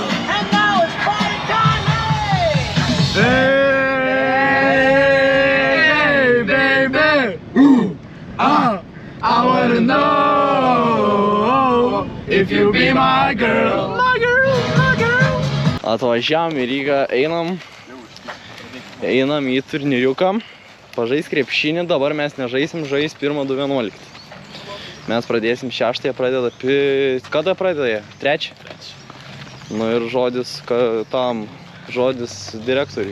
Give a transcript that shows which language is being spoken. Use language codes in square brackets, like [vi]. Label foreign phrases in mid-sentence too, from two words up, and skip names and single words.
[en] Hey, baby, I wanna know if you be my girl. My girl, my girl. [lt] Atvažiavom į Rygą, einam į turnyriuką, pažais krepšinį, dabar mes nežaisim, žais 1-2-11. Mes pradėsim 6, pradeda, kada pradeda? 3? Nu ir žodis direktoriui.